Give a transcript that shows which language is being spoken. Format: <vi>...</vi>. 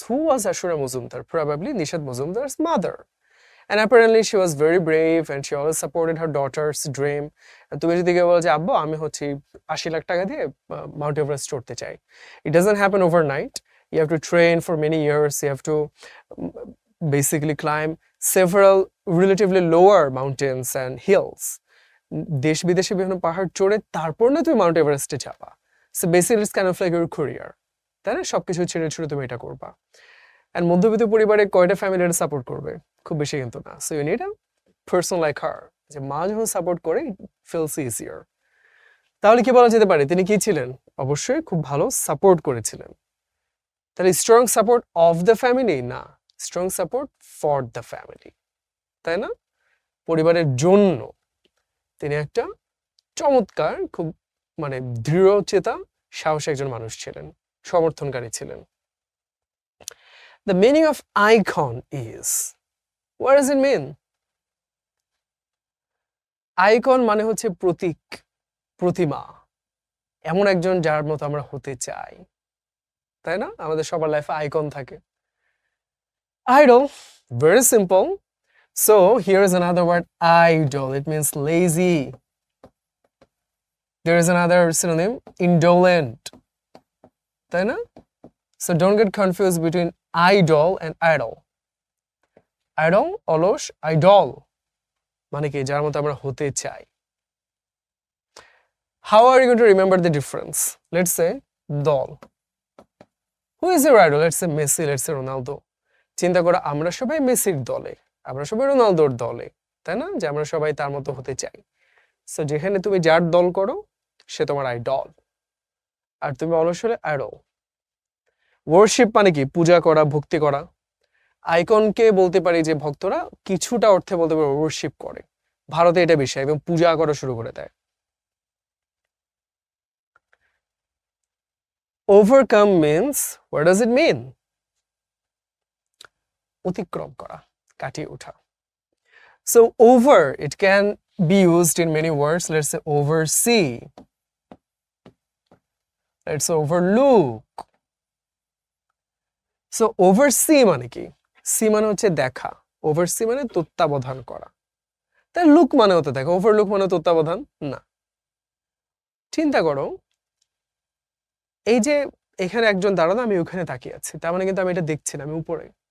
<en>Who was Ashura Muzumdar? Probably Nishad Muzumdar's mother. And apparently she was very brave and she always supported her daughter's dream.</en> <bn>And তুমি যদি কেউ বলো যে আব্বু আমি হচ্ছে 80 লাখ টাকা দিয়ে মাউন্ট এভারেস্ট চড়তে চাই,</bn> <en>it doesn't happen overnight. You have to train for many years. You have to basically climb several relatively lower mountains and hills.</en> <bn>দেশ বিদেশে বিভিন্ন পাহাড় চড়ে তারপর না তুমি মাউন্ট এভারেস্টে যাবা।</bn> <en>so basically it's kind of like your career,</en> <bn>তাই না? সবকিছু ছেড়ে ছুড়ে তুমি এটা করবা। অ্যান্ড মধ্যবিত্ত পরিবারে কয়টা ফ্যামিলি এটা সাপোর্ট করবে? খুব বেশি কিন্তু না।</bn> <en>so you need a person like her,</en> <bn>যে মা যখন সাপোর্ট করে</bn> <en>It feels easier.</en> <bn>তাহলে কি বলা যেতে পারে তিনি কি ছিলেন? অবশ্যই খুব ভালো সাপোর্ট করেছিলেন। তাহলে strong support of the family না, strong support for the family, তাই না? পরিবারের জন্য তিনি একটা চমৎকার, খুব মানে দৃঢ়চেতা, সাহসী একজন মানুষ ছিলেন, সমর্থনকারী ছিলেন।</bn> <en>The meaning of icon is, what does it mean?</en> <bn>Icon মানে হচ্ছে প্রতীক, প্রতিমা, এমন একজন যার মতো আমরা হতে চাই, তাই না? আমাদের সবার লাইফে আইকন থাকে।</bn> <en>Idol, very simple. So here is another word, idle. It means lazy. There is another synonym, indolent, তাই না? So don't get confused between idol and idol.</en> <bn>Idol, অলস, idol মানে কি? যার মতো আমরা হতে চাই।</bn> <en>How are you going to remember the difference? Let's say দল। Who is your idol? Let's say Messi, let's say Ronaldo.</en> <bn>চিন্তা করো আমরা সবাই মেসির দলে, আমরা সবাই রোনালদোর দলে, তাই না? যে আমরা সবাই তার মতো হতে চাই। সো যেখানে তুমি যার দল করো সে তোমার আইডল, আর তুমি অলস হলে আইডল। ওয়ার্শিপ মানে কি? পূজা করা, ভক্তি করা। আইকনকে বলতে পারি যে ভক্তরা কিছুটা অর্থে বলতে পারে ওয়ার্শিপ করে, ভারতে এটা বেশি, এবং পূজা করা শুরু করে দেয়।</bn> <en>Overcome means, what does it mean?</en> <bn>অতিক্রম করা, কাটিয়ে ওঠা।</bn> <en>So over, it can be used in many words. Let's say oversee, let's say overlook.</en> <bn>So oversee মানে কি? সি মানে হচ্ছে দেখা, oversee মানে তত্ত্বাবধান করা। তাই লুক মানে হতে দেখা, ওভারলুক মানে তত্ত্বাবধান না। চিন্তা করো, এই যে এখানে একজন দাঁড়ানো, আমি ওখানে তাকিয়ে আছি, তার মানে কিন্তু আমি এটা দেখছি না, আমি উপরে।</bn>